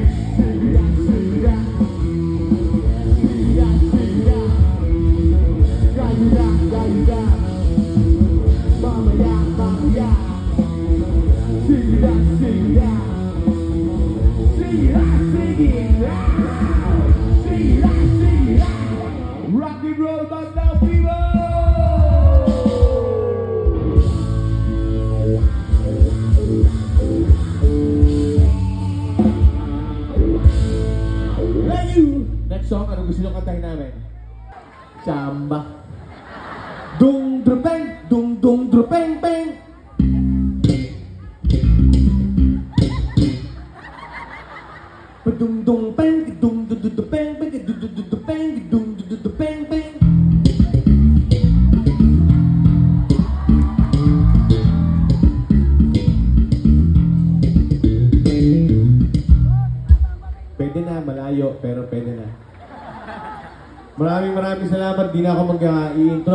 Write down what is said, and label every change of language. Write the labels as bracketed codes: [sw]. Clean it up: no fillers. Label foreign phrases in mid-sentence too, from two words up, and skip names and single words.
[tl] Sige na, sige na, sige na, sige na. Kayo na, kayo na. Mamaya, mamaya. Sige na, sige na. Sige na, sige na. Sige na, sige na. [en] Rock and roll, but now people. Thank you. Next song, [tl] ano gusto nyo kantahin namin? Samba. Dung drupeng, dung drupeng peng. Padung dung peng, dung peng peng, dung peng peng. Pwede na, malayo, pero pwede na. Maraming salamat. Di na ako mag-i-intro.